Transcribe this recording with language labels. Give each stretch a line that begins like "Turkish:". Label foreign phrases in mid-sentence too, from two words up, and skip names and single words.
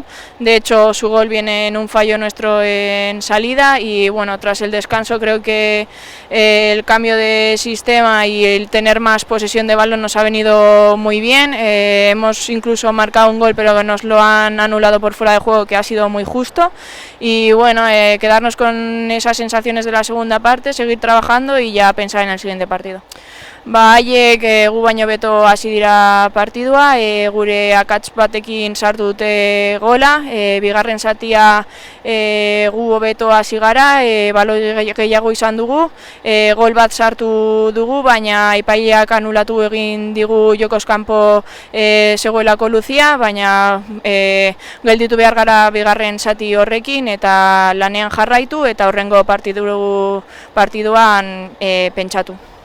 Spanish: De hecho, su gol viene en un fallo nuestro en salida y bueno, tras el descanso creo que el cambio de sistema y el tener más posesión de balón nos ha venido muy bien. Hemos incluso marcado un gol, pero nos lo han anulado por fuera de juego, que ha sido muy justo. Y bueno, quedarnos con esas sensaciones de la segunda parte, seguir trabajando y ya pensar en el siguiente partido.
Basque: Haiek gu baino beto hasi dira partidua, gure akats batekin sartu dute gola, bigarren zatia gu hobeto hasi gara, baloi gehiago izan dugu, gol bat sartu dugu, baina epaileak anulatu egin digu jokoz kanpo zegoelako luzia, baina gelditu behar gara bigarren zati horrekin eta lanean jarraitu eta horrengo partiduan pentsatu.